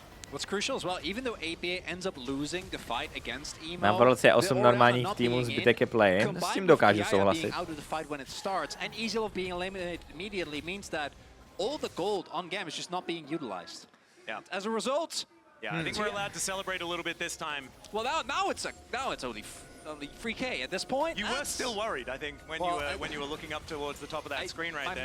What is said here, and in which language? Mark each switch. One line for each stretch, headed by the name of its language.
English: What's crucial as well, even though APA ends up losing the fight against Emo,
Czech: na Worlds je 8 normálních týmů, zbytek je play-in, s tím dokážu souhlasit.
English: And EasyLove being eliminated immediately means that all the gold on GAM is just not being utilized. Yeah. As a result, I think we're allowed to celebrate a little bit this time. Well, now it's only 3K at this point. You were still worried, I think, when you were looking up towards the top of that screen right there.